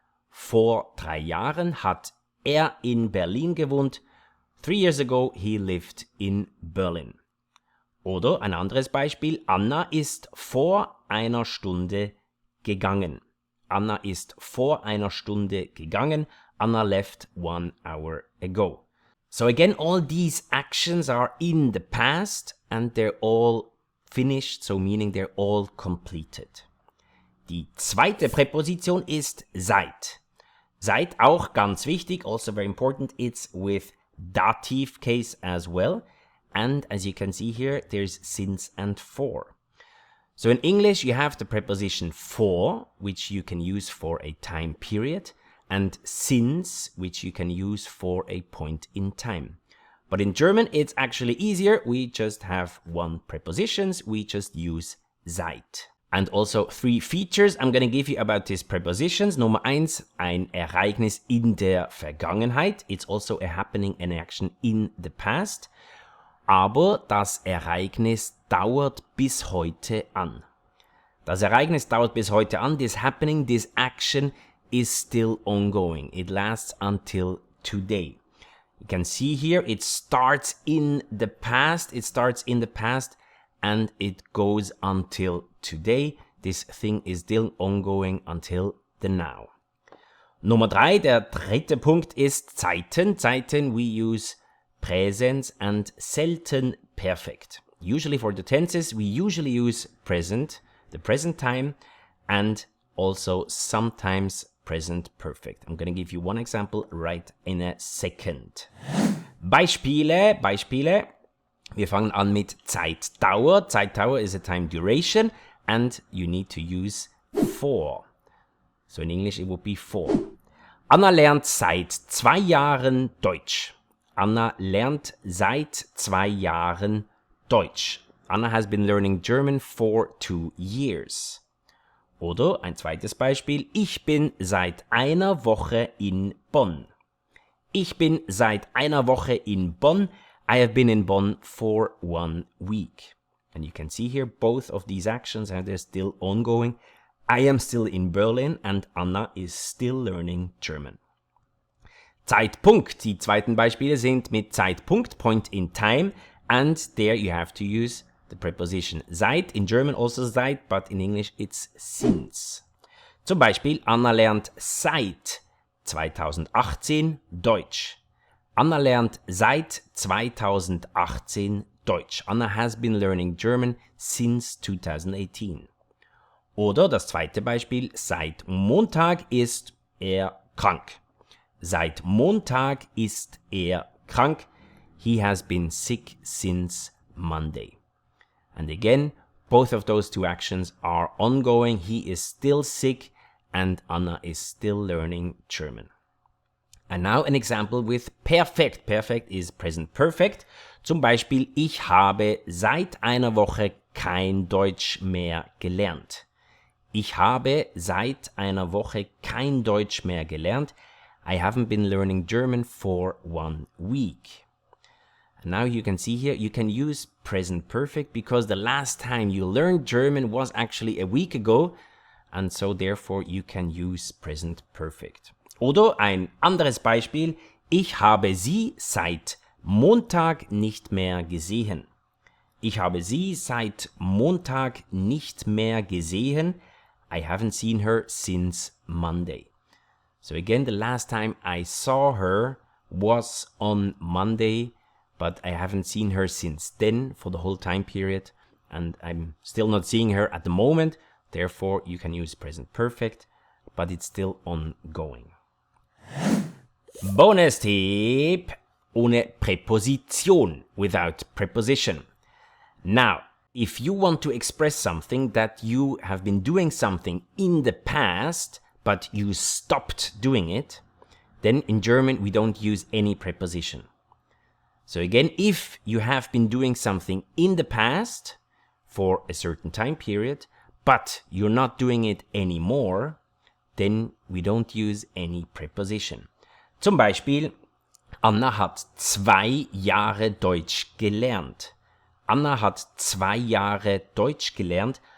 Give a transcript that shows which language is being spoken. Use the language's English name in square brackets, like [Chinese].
[German] Vor 3 Jahren hat er in Berlin gewohnt. [English] 3 years ago he lived in Berlin. [German] Oder ein anderes Beispiel, Anna ist vor einer Stunde gegangen. Anna ist vor einer Stunde gegangen. [English] Anna left 1 hour ago. So again, all these actions are in the past and they're all finished, so meaning they're all completed. [German] Die zweite Präposition ist seit. Seit, auch ganz wichtig, [English] also very important, it's with dative case as well. And as you can see here, there's since and for. So in English, you have the preposition for, which you can use for a time period, and since, which you can use for a point in time. But in German, it's actually easier. We just have one preposition. We just use seit. And also 3 features I'm going to give you about these prepositions. [German] Nummer 1, ein Ereignis in der Vergangenheit. [English] It's also a happening, an action in the past. [German] Aber das Ereignis dauert bis heute an. Das Ereignis dauert bis heute an. [English] This happening, this action is still ongoing. It lasts until today. You can see here it starts in the past. It starts in the past and it goes until today. This thing is still ongoing until the now. [German] Nummer 3, der dritte Punkt ist Zeiten. Zeiten, [English] we use [German] Präsens and selten perfect. [English] Usually for the tenses, we usually use present, the present time, and also sometimes present perfect. I'm going to give you one example right in a second. [German] Beispiele. Wir fangen an mit Zeitdauer. [English] Zeitdauer is a time duration, and you need to use for. So in English it would be for. [German] Anna lernt seit 2 Jahren Deutsch. Anna lernt seit 2 Jahren Deutsch. [English] Anna has been learning German for 2 years. [German] Oder ein zweites Beispiel. Ich bin seit einer Woche in Bonn. Ich bin seit einer Woche in Bonn. [English] I have been in Bonn for 1 week. And you can see here both of these actions and they're still ongoing. I am still in Berlin and Anna is still learning German. [German] Zeitpunkt. Die zweiten Beispiele sind mit Zeitpunkt, [English] point in time, and there you have to use the preposition seit. In German also seit, but in English it's since. [German] Zum Beispiel, Anna lernt seit 2018 Deutsch. Anna lernt seit 2018 Deutsch. [English] Anna has been learning German since 2018. [German] Oder das zweite Beispiel, seit Montag ist er krank. Seit Montag ist er krank. [English] He has been sick since Monday. And again, both of those two actions are ongoing. He is still sick and Anna is still learning German. And now an example with perfekt. Perfekt is present perfect. [German] Zum Beispiel, ich habe seit einer Woche kein Deutsch mehr gelernt. Ich habe seit einer Woche kein Deutsch mehr gelernt. [English] I haven't been learning German for 1 week. And now you can see here, you can use present perfect because the last time you learned German was actually a week ago. And so therefore you can use present perfect. [German] Oder ein anderes Beispiel, ich habe sie seit Montag nicht mehr gesehen. Ich habe sie seit Montag nicht mehr gesehen. [English] I haven't seen her since Monday. So again, the last time I saw her was on Monday, but I haven't seen her since then for the whole time period. And I'm still not seeing her at the moment. Therefore, you can use present perfect, but it's still ongoing. Bonus tip, [German] ohne Präposition, [English] without preposition. Now, if you want to express something that you have been doing something in the past, but you stopped doing it, then in German we don't use any preposition. So again, if you have been doing something in the past for a certain time period, but you're not doing it anymore, then we don't use any preposition. [German] Zum Beispiel, Anna hat 2 Jahre Deutsch gelernt. Anna hat 2 Jahre Deutsch gelernt.